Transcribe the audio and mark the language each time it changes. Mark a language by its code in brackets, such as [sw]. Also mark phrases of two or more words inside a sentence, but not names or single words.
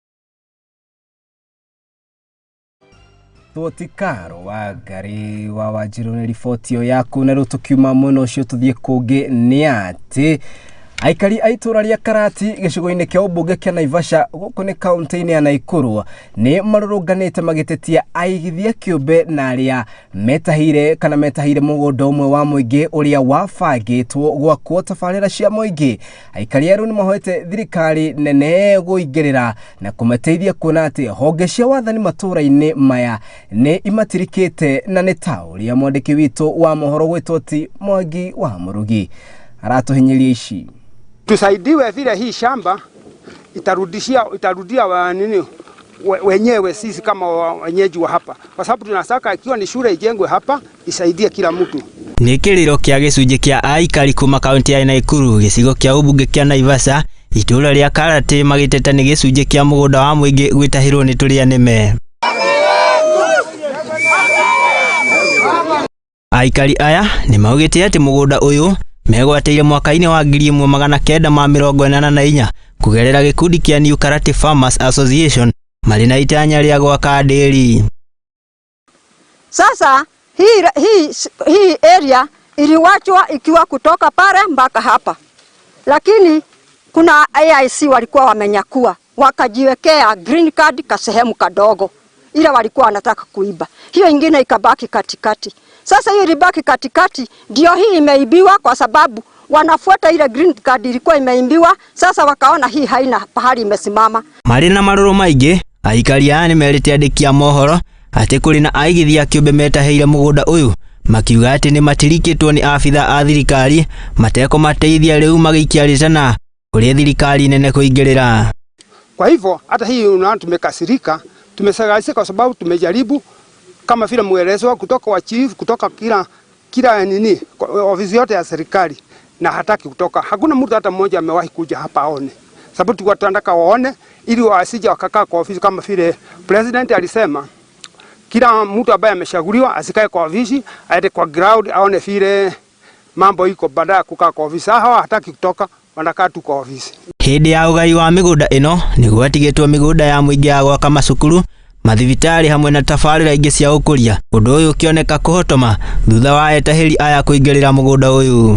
[ki] Tuoti Karo wa Ngari wa Wanjiru ni riboti yo yaku na riu tukiuma muno ucio tuthie kungi ni ati Aikari aitura ria Karati gicigo-ini kia ubunge kia Naivasha guku ni kaunti-ini ya Naikuru ni marurunganite magitetia aigithia kiumbe na aria metahire mugunda umwe wa muingi uria wabangitwo gwakwo tabarira cia muingi. Aikari aru ni mahoete thirikari nene guingirira na kumateithia kuona ati honge cia wathani matura-ini maya ni imatirikite na ni ta uria mwandiki witu wa mohoro gwitwo ti Mwangi wa Murugi aratuhinyiria ici. [sw] Tusaidiwe vile hii shamba itarudia wenyewe sisi kama wenyeji wa hapa, kwa sababu tunasaka ikiwa ni shule ijengwe hapa isaidie kila mtu. [ki] Ni kiriro kia gicunji kia aikari kuma kaunti ya Naikuru gicigo kia ubunge kia Naivasha itura ria Karati magiteta ni gicunji kia mugunda wa muingi gwitahirwo ni turia nime. Aikari aya ni maugite ati mugunda uyu megwateire mwaka-ini wa 1984 kugerera gikundi kia New Karati Farmers Association mari na itanya ria gwaka dairy. [sw] Sasa hii area iliwachwa ikiwa kutoka pale mpaka hapa, lakini kuna AIC walikuwa wamenyakua wakajiwekea [en] green card [sw] kasehemu kadogo, ila walikuwa wanataka kuiba, hiyo ingine ikabaki katikati. Sasa hiyo ilibaki katikati ndio hii imeibiwa, kwa sababu wanafuata ile [en] green card [sw] ilikuwa imeibiwa. Sasa wakaona hii haina pahali imesimama. [ki] Mari na maruru maingi aikari aya ni merite andiki a mohoro ati kuri na aigithia kiumbe metaheire mugunda uyu makiuga ati ni matirikitwo ni afitha a thirikari mateko mateithia riu magikiarite na kuri thirikari nene kuingirira. [sw] Kwa hivyo hata hii unaona tumekasirika, tumesagaisika kwa sababu tumejaribu kama vile muelezo kutoka wa chief, kutoka kila ofisi yote ya serikali, na hataki kutoka. Hakuna mtu hata mmoja amewahi kuja hapa aone, sababu tulikuwa tunataka waone ili wasije wakakaa kwa ofisi kama vile president alisema kila mtu ambaye ameshaguliwa asikae kwa ofisi, aende kwa ground aone vile mambo iko, baada kukaa kwa ofisi. Hawa hataki kutoka, wanakaa tu kwa ofisi. [ki] Hindi ya ugai wa migunda ino ni gwatigitwo migunda ya muingi ya gwaka macukuru, mathibitari hamwe na tabarira ingi cia ukuria. Undu uyu ukioneka kuhotoma thutha wa etahiri aya kuingirira mugunda uyu.